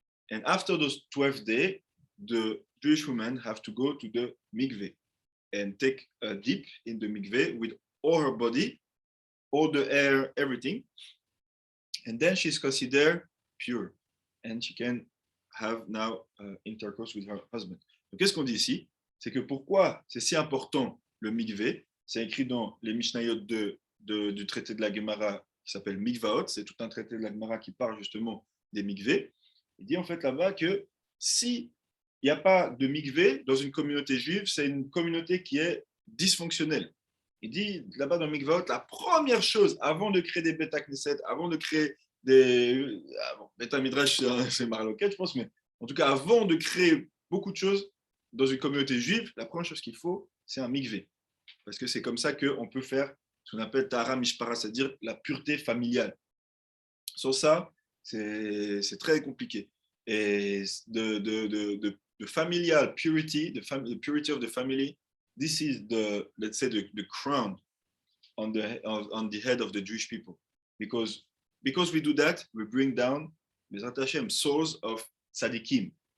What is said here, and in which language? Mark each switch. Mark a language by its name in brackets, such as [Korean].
[English] And after those 12 days, the Jewish women have to go to the mikveh and take a dip in the mikveh with all her body, all the hair, everything. And then she's considered pure. And she can have now intercourse with her husband. [French] Donc, qu'est-ce qu'on dit ici? C'est que pourquoi c'est si important le mikveh? C'est écrit dans les Mishnayot du traité de la Gemara qui s'appelle Mikvaot. C'est tout un traité de la Gemara qui parle justement des mikveh. Il dit en fait là-bas que si il n'y a pas de mikveh dans une communauté juive, c'est une communauté qui est dysfonctionnelle. Il dit là-bas dans Mikvaot, la première chose avant de créer des Beta Knesset, avant de créer des Beta Midrash, c'est Marloquet, je pense, mais en tout cas, avant de créer beaucoup de choses dans une communauté juive, la première chose qu'il faut, c'est un mikveh. Parce que c'est comme ça qu'on peut faire ce qu'on appelle Tahara Mishpara, c'est-à-dire la pureté familiale. Sans ça, c'est très compliqué. [English] Et the familial purity, the purity of the family, this is let's say the crown on the head of the Jewish people. Because we do that, we bring down Bezrat Hashem, souls of tzaddikim.